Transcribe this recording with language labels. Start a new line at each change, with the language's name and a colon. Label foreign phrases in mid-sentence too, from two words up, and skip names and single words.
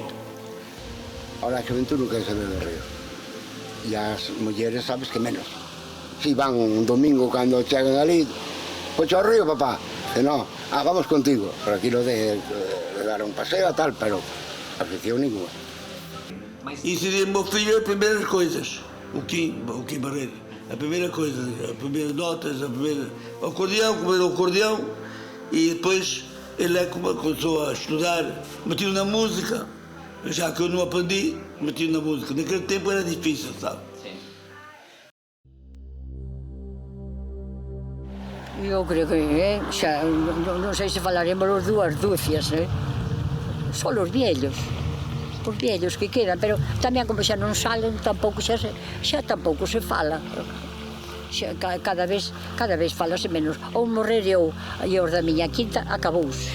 Galician: Ahora a xuventud non quere saber do río. E as mulleres sabes que menos. Si van un domingo cando chegan ali, pois ao río, papá. E non, vamos contigo. Por aquilo de dar un paseo e tal, pero afición ninguna.
Portuguese: E serían meus filhos as primeiras coisas. O Kim Barreiro. A primeira coisa, as primeiras notas, a primeira... O acordeão, comer o acordeão, e depois ele começou a estudar, metido na música, já que eu não aprendi, metido na música. Naquele tempo era difícil, sabe?
Galician: Eu creo que, xa, non sei se falaremos os dúas dúcias, só os viellos que quedan, pero tamén como xa non salen, tampouco xa tampouco se fala. Xa, cada vez falase menos. Ou morrer eu e os da miña quinta, acabouse.